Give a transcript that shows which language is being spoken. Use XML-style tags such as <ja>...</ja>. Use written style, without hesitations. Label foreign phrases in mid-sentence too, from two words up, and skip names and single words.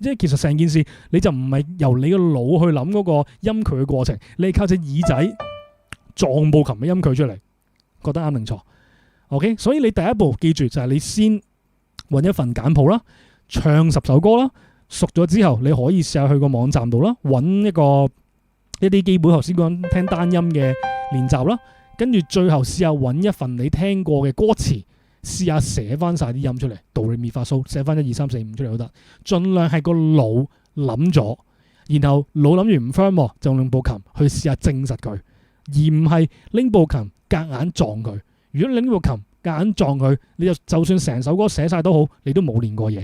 <yue>即係其實成件事你就唔係由你個腦去諗嗰個音距嘅過程，你係靠隻耳仔撞部琴嘅音距出嚟，覺得啱定錯 ？OK， 所以你第一步記住就係你先揾一份簡譜啦。唱10首歌啦，熟咗之後你可以試下去個網站度啦，揾一啲基本頭先講聽單音嘅練習啦，跟住最後試下揾一份你聽過嘅歌詞，試下寫翻晒啲音出嚟 ，do re mi fa so 寫翻1 2 3 4 5出嚟都得，盡量係個腦諗咗，然後腦諗完唔 firm 就用部琴去試下證實佢，而唔係拎部琴夾硬撞佢。如果你拎部琴夾硬撞佢，你就算成首歌寫晒都好，你都冇練過嘢。</yue>